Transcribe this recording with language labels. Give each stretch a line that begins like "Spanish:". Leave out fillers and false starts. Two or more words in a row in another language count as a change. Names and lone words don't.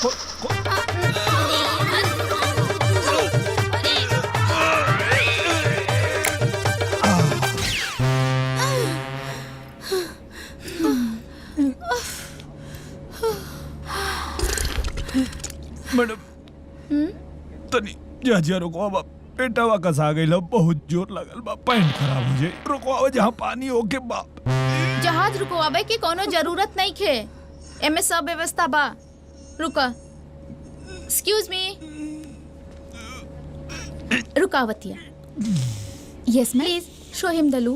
Bhojpuri: खो- खो- मैडम तनी जा रुको बाप, पेटवा कसा गई, बहुत जोर लगल बा, पैंट खराब हो जाए। रुको जहाँ पानी होके बाप। जहाज रुकवावे की कोनो जरूरत नहीं खे, एमे सब व्यवस्था बा। रुका।
English: excuse me.
Bhojpuri: रुकावतिया।
English: yes ma'am. please show him the loo.